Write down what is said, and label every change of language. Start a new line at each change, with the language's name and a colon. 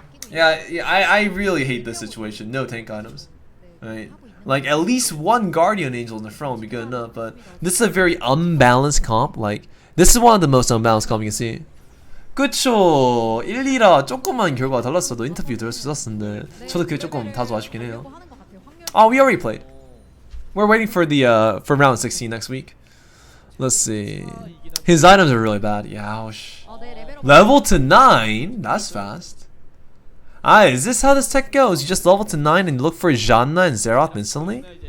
English: Yeah, I really hate this situation. No tank items. Right? Like at least 1 Guardian Angel in the front would be good enough. But this is a very unbalanced comp. Like this is one of the most unbalanced comp you can see.
Korean: 그쵸. 1, 2라 조금만 결과가 달랐어도 인터뷰 들을 수 있었는데 저도 그게 조금 다소 아쉽긴 해요.
English: Oh, we already played. We're waiting for the for round 16 next week. Let's see. His items are really bad. Youch. Level to 9. That's fast. Ah, is this how this tech goes? You just level to 9 and look for Janna and Zeroth instantly?